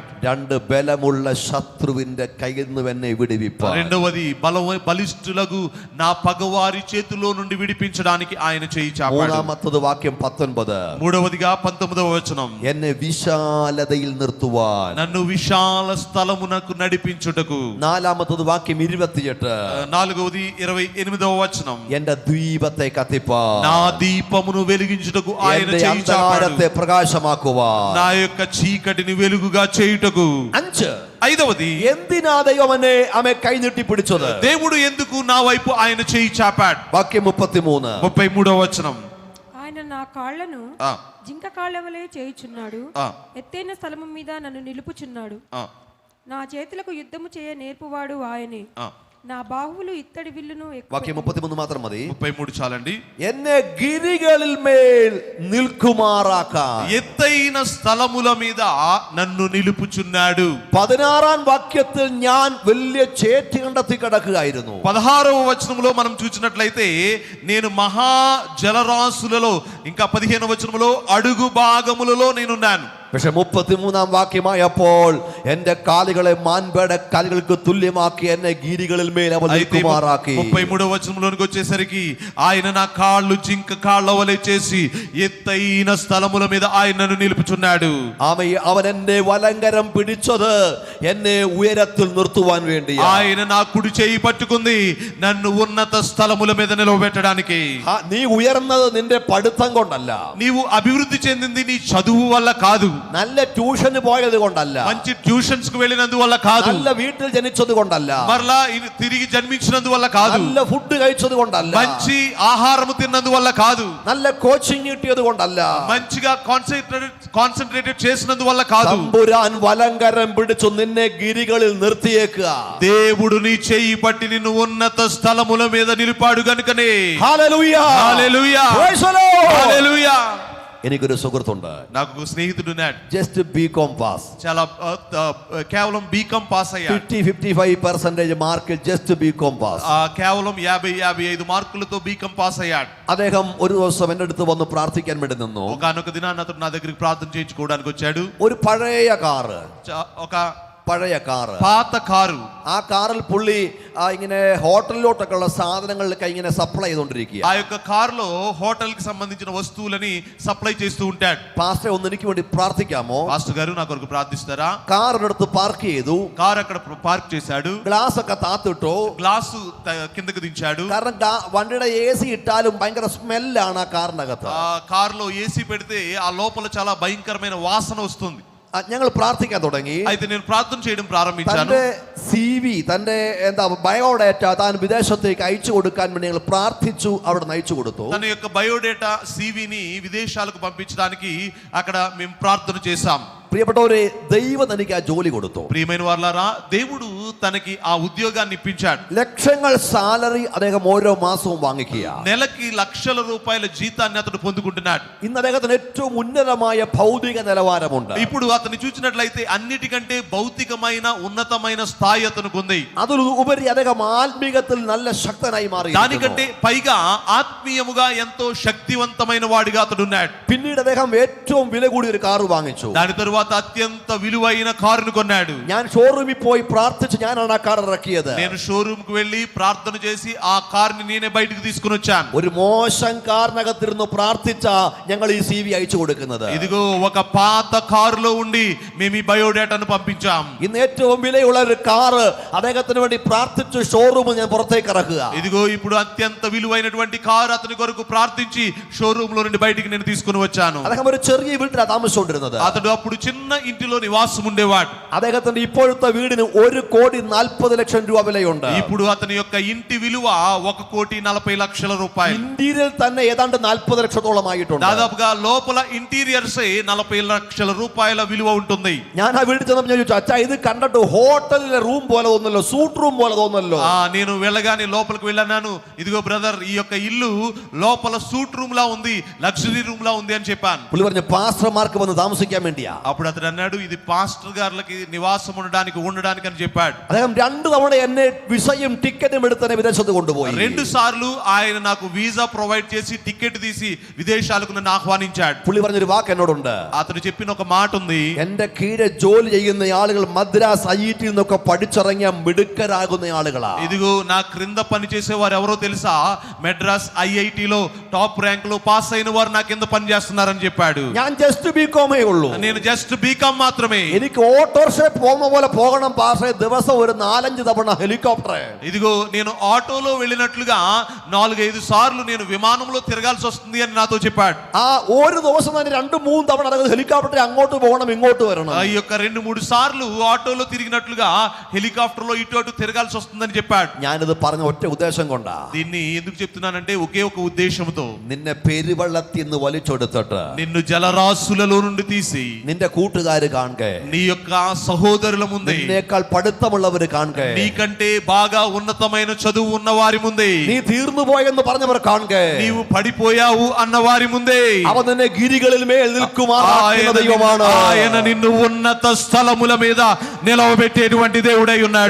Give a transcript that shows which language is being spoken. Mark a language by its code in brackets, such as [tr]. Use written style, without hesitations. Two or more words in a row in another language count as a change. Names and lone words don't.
[ml] രണ്ട് ബലമുള്ള ശത്രുവിന്റെ കയ്യിൽ നിന്ന് എന്നെ വിടുവിപ്പാൻ. [te] రెండవది బలిష్ఠులకు నా పగవారి చేతిలో నుండి విడిపించడానికి ఆయన చేయి చాపాడు. [ml] മൂന്നാമത്തത് വാക്യം 19. [te] మూడవదిగా 19వ వచనం. [ml] എന്നെ വിശാലതയിൽ നിർത്തുവാൻ. [te] నన్ను విశాల స్థలమునకు నడిపించుటకు. [ml] നാലാമത്തത് വാക്യം 28. [te] నాలుగవది 28వ వచనం. [ml] എന്റെ ദ്വീപത്തെ കത്തിപ്പാൻ. [te] నా దీపమును వెలిగించుటకు ఆయన [ml] എന്റെ [te] చేయి చాపాడు. [ml] അന്ധകാരത്തെ പ്രകാശമാക്കുവാൻ. [te] నా యొక్క చీకటిని వెలుగుగా చేయుటకు. 5. ఐదవది, [ml] എന്തിനാ ദൈവം എന്നെ ആമേ കൈ നീട്ടി പിടിച്ചത്? [te] దేవుడు ఎందుకు నా వైపు ఆయన చేయి చాపాడు? [ml] വാക്യം 33. [te] 33వ వచనం. ఆయన నా కాళ్లను ఆ, జింక కాళ్ళవలే చేయుచున్నాడు. ఆ, ఎత్తైన స్థలము మీద నన్ను నిలుపుచున్నాడు. ఆ, నా చేతులకు యుద్ధము చేయ నేర్పువాడు ఆయనే. ఆ. నా బాహువులు ఇత్తడి విల్లును [ml] വാക്യം 33 മാത്രം മതി. [te] 33 చాలండి. [ml] എന്നെ ഗിരികളിൽ മേൽ നിൽക്കുമാറാക്കാൻ. [te] ఎత్తైన స్థలముల మీద నన్ను నిలుపుచున్నాడు. [ml] 16 വാക്യത്തിൽ ഞാൻ വലിയ ചേറ്റ് കണ്ടെത്തി കിടക്കുകയായിരുന്നു. [te] 16వ వచనంలో మనం చూసినట్లయితే నేను మహా జలరాశులలో, ఇంకా 15వ వచనంలో అడుగు భాగములలో నేనున్నాను. [ml] പക്ഷെ 33 വാക്യമായപ്പോൾ എന്റെ കാലുകളെ മാൻപേട കാലുകൾക്ക് തുല്യമാക്കി എന്നെ ഗിരികളിൽ മേൽ അവൻ നിൽക്കുമാറാക്കി. [te] 33వ వచనంలోనికి వచ్చేసరికి ఆయన నా కాళ్ళు జింక కాళ్ళ వలె చేసి ఎత్తైన స్థలముల మీద ఆయన నన్ను నిలుపుచున్నాడు. [ml] അവൻ എന്റെ വലങ്കരം പിടിച്ചത് എന്നെ ഉയരത്തിൽ നിർത്തുവാൻ വേണ്ടി. [te] ఆయన నా కుడి చేయి పట్టుకుంది నన్ను ఉన్నత స్థలముల మీద నిలవబెట్టడానికి. [ml] നീ ഉയർന്നത് നിന്റെ പഠിത്തം കൊണ്ടല്ല, [te] నీవు అభివృద్ధి చెందింది నీ చదువు వల్ల కాదు, [ml] നല്ല ട്യൂഷന് പോയത് കൊണ്ടല്ല, [te] మంచి ట్యూషన్స్ కు వెళ్ళినందువల్ల కాదు, [ml] നല്ല വീട്ടിൽ జനിച്ചത് കൊണ്ടല്ല, [te] మరలా తిరిగి జన్మించినందువల్ల కాదు, [ml] നല്ല ഫുഡ് കഴിച്ചത് കൊണ്ടല്ല, [te] మంచి ఆహారము తిన్నందువల్ల కాదు, [ml] നല്ല కోచింగ్ കിട്ടിയത് കൊണ്ടല്ല, [te] మంచిగా కాన్సన్ట్రేటెడ్ చేసినందువల్ల కాదు. [ml] തമ്പുരാൻ വലങ്കരം പിടിച്ചു നിന്നെ ഗിരികളിൽ നിർത്തിയേക്കുക. [te] దేవుడు నీ చెయ్యి పట్టి నిన్ను ఉన్నత స్థలముల మీద నిలిపాడు గనుకనే. [ml] ഹല്ലേലൂയ, [te] హల్లెలూయా, [en] Praise the Lord. [te] హల్లెలూయా. [ml] എനിക്കൊരു സുഹൃത്തുണ്ട്, [te] నాకు స్నేహితుడు ఉన్నాడు. [en] just B.Com pass. [te] చాలా కేవలం బీకాం పాస్ అయ్యాడు. [ml] 50-55% മാർക്കിൽ [en] just B.Com pass. [te] కేవలం 50-55 మార్కులతో బీకాం పాస్ అయ్యాడు. [ml] അദ്ദേഹം ഒരു ദിവസം എൻ്റെ അടുത്ത് വന്ന് പ്രാർത്ഥിക്കാൻ വേണ്ടി നിന്നു. [te] ఒకనొక దినాన అతను నా దగ్గరికి ప్రార్థన చేయించుకోవడానికి వచ్చాడు. [ml] ഒരു పഴയ കാറ്, [te] ఒక [ml] പഴയ കാറ്, [te] పాత కారు. [ml] ആ കാറിൽ പുള്ളി ഇങ്ങനെ ഹോട്ടലിലോട്ടൊക്കെ ഉള്ള സാധനങ്ങളിലൊക്കെ ഇങ്ങനെ സപ്ലൈ ചെയ്തുകൊണ്ടിരിക്കുക. [te] ఆ యొక్క కారులో హోటల్ కి సంబంధించిన వస్తువులని సప్లై చేస్తూ ఉంటాడు. [ml] പാസ്റ്റർ ഒന്ന് എനിക്ക് വേണ്ടി പ്രാർത്ഥിക്കാമോ? [te] పాస్టర్ గారు నా కొరకు ప్రార్థిస్తారా? [ml] കാറിനടുത്ത് പാർക്ക് ചെയ്തു, [te] కారు అక్కడ పార్క్ చేశాడు, [ml] ഗ്ലാസ് ഒക്കെ താത്തിട്ടു. [te] గ్లాసు కిందకి దించాడు. [ml] കാരണം വണ്ടിയുടെ AC ഇട്ടാലും ഭയങ്കര സ്മെല്ലാണ് ആ കാറിനകത്ത്. [te] ఆ కారులో ఏసీ పెడితే ఆ లోపల చాలా భయంకరమైన వాసన వస్తుంది. [ml] ഞങ്ങൾ പ്രാർത്ഥിക്കാൻ തുടങ്ങി. [te] అయితే నేను ప్రార్థన చేయడం ప్రారంభించాను. [ml] തന്റെ CV, തന്റെ ബയോഡേറ്റ താൻ വിദേശത്തേക്ക് അയച്ചു കൊടുക്കാൻ വേണ്ടി ഞങ്ങൾ പ്രാർത്ഥിച്ചു, അവിടെ അയച്ചു കൊടുത്തു. [te] తన యొక్క బయోడేటా సివిని విదేశాలకు పంపించడానికి అక్కడ మేము ప్రార్థన చేశాం. [ml] പ്രിയപ്പെട്ടവരെ, ദൈവം തനിക്ക് ആ ജോലി കൊടുത്തു. [te] ప్రియమైన వారలారా, దేవుడు తనకి ఆ ఉద్యోగాన్ని ఇప్పించాడు. [ml] ലക്ഷങ്ങൾ സാലറി അദ്ദേഹം ഓരോ മാസവും വാങ്ങിക്കുക. [te] నెలకి లక్షల రూపాయల జీతాన్ని అతడు పొందుకుంటున్నాడు. [ml] ഇന്ന് അദ്ദേഹത്തിന് ഏറ്റവും ഉന്നതമായ ഭൗതിക നിലവാരമുണ്ട്. [te] ఇప్పుడు అతన్ని చూసినట్లయితే అన్నిటికంటే భౌతికమైన ఉన్నతమైన స్థాయి అతనికి ఉంది. [ml] അതിലുപരി അദ്ദേഹം ആത്മീകത്തിൽ നല്ല ശക്തനായി മാറി. [te] దానికంటే పైగా ఆత్మీయముగా ఎంతో శక్తివంతమైన వాడిగా అతడు ఉన్నాడు. [ml] പിന്നീട് അദ്ദേഹം ഏറ്റവും വില കൂടിയ ഒരു കാർ വാങ്ങിച്ചു. [te] దాని తరువాత తరువాత అత్యంత విలువైన కారును కొన్నాడు. [ml] ഞാൻ ഷോറൂമിൽ പോയി പ്രാർത്ഥിച്ച് ഞാനാണ് ആ കാർ ഇറക്കിയത്. [te] నేను షోరూమ్ కు వెళ్ళి ప్రార్థన చేసి ఆ కార్ని నేనే బయటకు తీసుకుని వచ్చాను. [ml] ഒരു മോശം കാറിനകത്തിരുന്ന് പ്രാർത്ഥിച്ച ഞങ്ങൾ ഈ CV അയച്ചു കൊടുക്കുന്നത്. [te] ఇదిగో ఒక పాత కారులో ఉండి మేము ఈ బయోడేటాను పంపించాం. [ml] ഇന്ന് ഏറ്റവും വിലയുള്ള ഒരു കാറ് അദ്ദേഹത്തിന് വേണ്ടി പ്രാർത്ഥിച്ച് ഷോറൂം ഞാൻ പുറത്തേക്ക് ഇറക്കുക. [te] ఇదిగో ఇప్పుడు అత్యంత విలువైనటువంటి కారు అతని కొరకు ప్రార్థించి షోరూమ్ లో నుండి బయటికి నేను తీసుకుని వచ్చాను. [ml] അദ്ദേഹം ഒരു ചെറിയ വീട്ടിലാണ് താമസിച്ചുകൊണ്ടിരുന്നത്. [te] అతడు అప్పుడు చిన్న ఇంటిలో నివాసం ఉండేవాడు. [ml] അദ്ദേഹത്തിന്റെ ഇപ്പോഴത്തെ വീടിന് 1,40,00,000 രൂപ വിലയുണ്ട്. [te] ఇప్పుడు అతని యొక్క ఇంటి విలువ 1,40,00,000 రూపాయలు. [ml] ഇന്റീരിയർ തന്നെ ഏതാണ്ട് 40 ലക്ഷത്തോളം ആയിട്ടുണ്ട്. [te] దాదాపుగా లోపల ఇంటీరియర్స్ 40 లక్షల రూపాయల విలువ ఉంటుంది. [ml] ഞാൻ ആ വീട്ടിൽ ചെന്നപ്പോൾ ഞാൻ ചോദിച്ചു, അച്ഛാ ഇത് കണ്ടിട്ട് ഹോട്ടലിലെ റൂം പോലെ തോന്നല്ലോ, [en] suite room [ml] പോലെ തോന്നല്ലോ. [te] నేను వెళ్ళగానే లోపలికి వెళ్ళాను. ఇదిగో బ్రదర్, ఈ యొక్క ఇల్లు లోపల [en] suite room [te] లా ఉంది, [en] luxury room [te] లా ఉంది అని చెప్పాను. [ml] പുള്ളി പറഞ്ഞു പാസ്റ്റർമാർക്ക് വന്ന് താമസിക്കാൻ വേണ്ടിയാ. [te] అప్పుడు అతడు అన్నాడు, ఇది పాస్టర్ గారులకి నివాసం ఉండడానికి అని చెప్పాడు. [ml] അദ്ദേഹം 2 തവണ എന്നെ വിസയും ടിക്കറ്റും എടുത്ത് എന്നെ വിദേശത്ത് കൊണ്ടുപോയി. [te] 2 సార్లు ఆయన నాకు [en] visa provide [te] చేసి టికెట్ తీసి విదేశాలకు నన్ను ఆహ్వానించాడు. [ml] പുള്ളി പറഞ്ഞൊരു വാക്ക് എന്നോടുണ്ട്. [te] అతడు చెప్పిన ఒక మాట ఉంది, [ml] എന്റെ കീഴെ ജോലി ചെയ്യുന്ന ആളുകൾ മദ്രാസ് IIT നിന്നൊക്കെ പഠിച്ചിറങ്ങിയ മിടുക്കരാകുന്ന ആളുകളാ. [te] ఇదిగో నా క్రింద పని చేసే వారు ఎవరో తెలుసా? మెడ్రాస్ IIT లో [en] top rank [te] లో పాస్ అయిన వారు నా కింద పని చేస్తున్నారని చెప్పాడు. [ml] ഞാൻ ജസ്റ്റ് ബികോമേ ഉള്ളൂ. [te] నేను [en] just B.Com [te] మాత్రమే. [ml] എനിക്ക് ഓട്ടോറിക്ഷ പോകുന്ന പോലെ പോകണം പാസ്റ്ററെ, ദിവസം ഒരു 4-5 തവണ ഹെലികോപ്റ്റർ. [te] ఇదిగో నేను ఆటోలో వెళ్ళినట్లుగా 4-5 సార్లు నేను విమానంలో తిరగాల్సి వస్తుంది అని నాతో చెప్పాడు. [ml] ആ ഒരു ദിവസം തന്നെ 2-3 തവണ ഹെലികോപ്റ്റർ അങ്ങോട്ട് പോകണം ഇങ്ങോട്ട് വരണം. [te] ఈ యొక్క 2-3 సార్లు ఆటోలో తిరిగినట్లుగా హెలికాప్టర్ లో ఇటు అటు తిరగాల్సి వస్తుందని చెప్పాడు. [ml] ഞാനിത് പറഞ്ഞ ഒറ്റ ഉദ്ദേശം കൊണ്ടാ. [te] దీన్ని ఎందుకు చెప్తున్నానంటే ఒకే ఒక ఉద్దేశంతో, [ml] നിന്നെ പെരുവെള്ളത്തിൽ നിന്ന് വലിച്ചെടുത്തിട്ട് [te] నిన్ను జలరాశులలో నుండి తీసి [ml] നിന്റെ കൂട്ടുകാര് കാണുക, [te] నీ యొక్క సహోదరుల ముందే, [ml] നിന്നേക്കാൾ പഠിത്തമുള്ളവര് കാണുക, [te] నీకంటే బాగా ఉన్నతమైన చదువు ఉన్న వారి ముందే, [ml] നീ തീർന്നു പോയെന്ന് പറഞ്ഞവർ കാണുക, [te] నీవు పడిపోయావు అన్న వారి ముందే [ml] അവൻ നിന്നെ ഗിരികളിൽ മേൽ നിൽക്കുമാറാക്കുന്ന ദൈവമാണ്. [te] ఆయన నిన్ను ఉన్నత స్థలముల మీద నిలవబెట్టేటువంటి దేవుడై ఉన్నాడు.